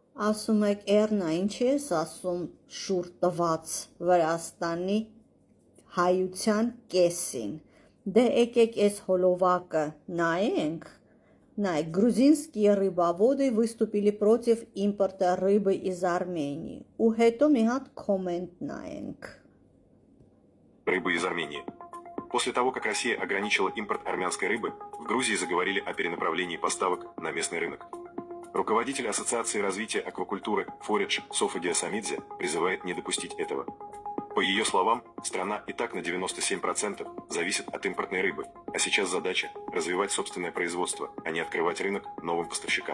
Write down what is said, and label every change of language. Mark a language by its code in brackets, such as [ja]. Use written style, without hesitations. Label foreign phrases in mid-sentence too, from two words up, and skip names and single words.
[hy] Ասում եք Էռնա, ինչ ես ասում շուռ տված Վրաստանի հայության կեսին։ Դե եկեք այս հոլովակը նայենք։ Նայեք, [ru] грузинские рыбоводы выступили против импорта рыбы из Армении. [hy] У հետո մի հատ կոմենտ նայենք։ [ru] Рыбы из Армении. После того, как Россия ограничила импорт армянской рыбы, в Грузии заговорили о перенаправлении поставок на местный рынок. Руководитель Ассоциации развития аквакультуры Форидж Софа Диасамидзе призывает не допустить этого. По ее словам, страна и так на 97% зависит от импортной рыбы, а сейчас задача – развивать собственное производство, а не открывать рынок новым поставщикам.